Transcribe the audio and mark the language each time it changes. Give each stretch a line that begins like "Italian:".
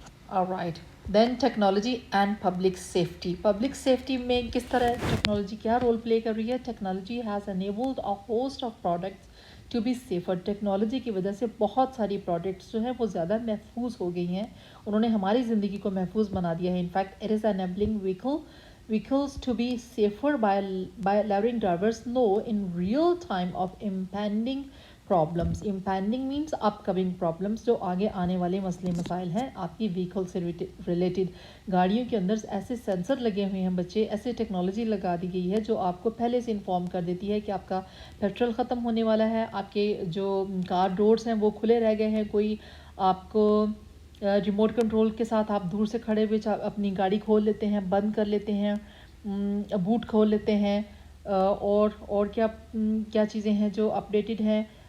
English: Alright, then technology and public safety.
Urdu: Public safety میں کس طرح ٹیکنالوجی کیا رول پلے کر رہی ہے؟
English: Technology has enabled a host of products to be safer.
Urdu: Technology کی وجہ سے بہت ساری پروڈکٹس جو ہیں وہ زیادہ محفوظ ہو گئی ہیں, انہوں نے ہماری زندگی کو محفوظ بنا دیا ہے.
English: In fact it is enabling vehicles to be safer by allowing drivers know in real time of impending problems. Impending means upcoming problems,
Urdu: جو آگے آنے والے مسئلے مسائل ہیں آپ کی وہیکل سے ریلیٹڈ. گاڑیوں کے اندر ایسے سینسر لگے ہوئے ہیں بچے, ایسے ٹیکنالوجی لگا دی گئی ہے جو آپ کو پہلے سے انفارم کر دیتی ہے کہ آپ کا پیٹرول ختم ہونے والا ہے, آپ کے جو کار ڈورز ہیں وہ کھلے رہ گئے ہیں, کوئی آپ کو ریموٹ کنٹرول کے ساتھ آپ دور سے کھڑے ہوئے اپنی گاڑی کھول لیتے ہیں, بند کر لیتے ہیں, بوٹ کھول لیتے ہیں, اور کیا چیزیں ہیں جو اپڈیٹڈ ہیں.